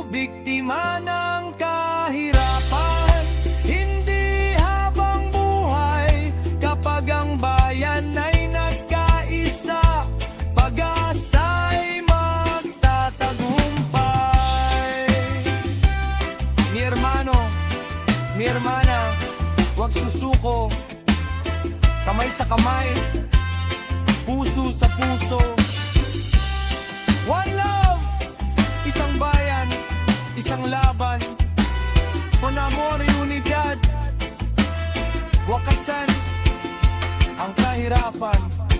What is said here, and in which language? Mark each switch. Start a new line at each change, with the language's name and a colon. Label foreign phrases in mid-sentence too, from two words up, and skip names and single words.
Filipino: Biktima ng kahirapan, hindi habang buhay kapag ang bayan ay nagkaisa. Pag-asa'y magtatagumpay.
Spanish: Mi hermano, mi hermana,
Filipino: huwag susuko. Kamay sa kamay, puso sa puso.
English: One love,
Filipino: isang bayan, isang laban.
Spanish: Con amor y unidad,
Filipino: wakasan ang kahirapan.